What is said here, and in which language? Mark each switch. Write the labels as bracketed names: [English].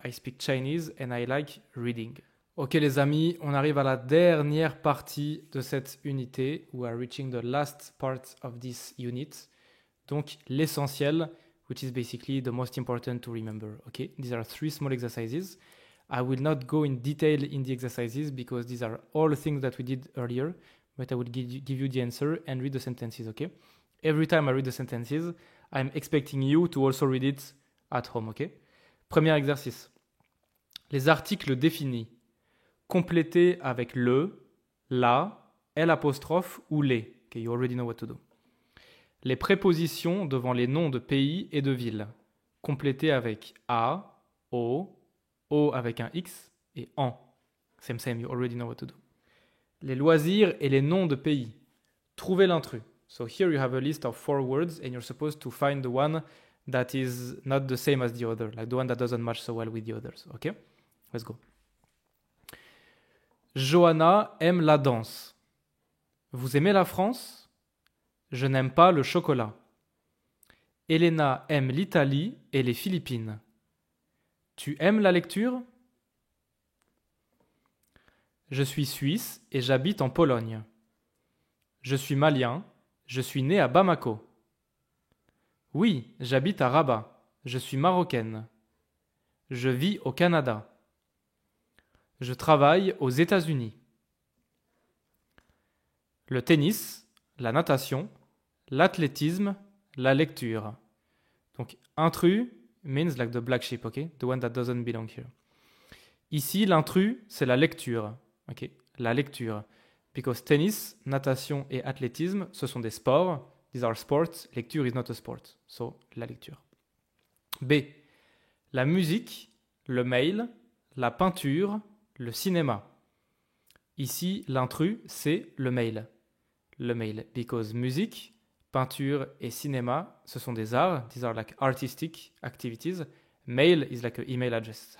[English] I speak Chinese and I like reading. [French] Ok les amis, on arrive à la dernière partie de cette unité. [English] We are reaching the last part of this unit. [French] Donc l'essentiel, [English] which is basically the most important to remember. Okay, these are 3 small exercises. I will not go in detail in the exercises because these are all things that we did earlier, but I will give you the answer and read the sentences, okay? Every time I read the sentences, I'm expecting you to also read it at home, okay? [French] Premier exercice. Les articles définis. Complétés avec le, la, l'apostrophe ou les. [English] Okay, you already know what to do. [French] Les prépositions devant les noms de pays et de villes. Complétés avec a, o avec un X et en. [English] Same, you already know what to do. [French] Les loisirs et les noms de pays. Trouvez l'intrus. [English] So here you have a list of 4 words and you're supposed to find the one that is not the same as the other, like the one that doesn't match so well with the others. Okay? Let's go. [French] Johanna aime la danse. Vous aimez la France? Je n'aime pas le chocolat. Elena aime l'Italie et les Philippines. Tu aimes la lecture? Je suis suisse et j'habite en Pologne. Je suis malien. Je suis né à Bamako. Oui, j'habite à Rabat. Je suis marocaine. Je vis au Canada. Je travaille aux États-Unis. Le tennis, la natation, l'athlétisme, la lecture. [English] Donc, intrus means like the black sheep, okay? The one that doesn't belong here. [French] Ici, l'intrus, c'est la lecture, okay? La lecture. Because tennis, natation et athlétisme, ce sont des sports. [English] These are sports. Lecture is not a sport. So, [French] la lecture. [English] B. [French] La musique, le mail, la peinture, le cinéma. Ici, l'intrus, c'est le mail. Le mail. Because musique, peinture et cinéma, ce sont des arts. [English] These are like artistic activities. Mail is like an email address.